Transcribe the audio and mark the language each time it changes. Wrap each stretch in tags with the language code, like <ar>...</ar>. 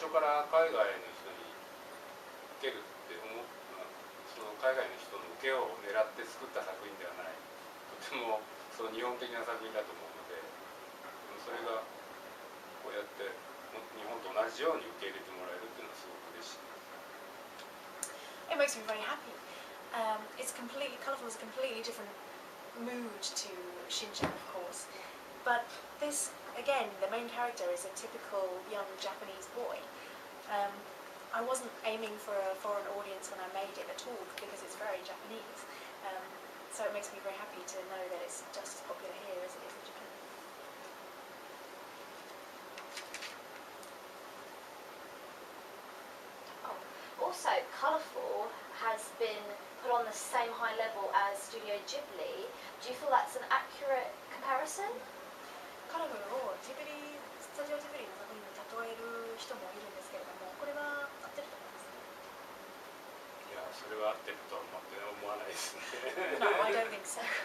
<ja>初から海外の人に受けるってその海外の人の受けを狙って作った作品ではない、とてもその日本的な作品だと思うので、それがこうやって日本と同じように受け入れてもらえるっていうのはすごく嬉しい。</ja> <en>It makes me very happy. It's completely colourful. It's a completely different mood to Shin-chan, of course. But this, again, the main character is a typical young Japanese boy. I wasn't aiming for a foreign audience when I made it at all because it's very Japanese. So it makes me very happy to know that it's just as popular here as it is in Japan. Also, colourful has been put on the same high level as Studio Ghibli. Do you feel that's an accurate comparison?</en> <ja>カラフルをスタジオジブリの作品に例える人もいるんですけれども、これは合ってると思いますね。いや、それは合ってるとは思わないですね。</ja> <en>No, I don't think so.</en>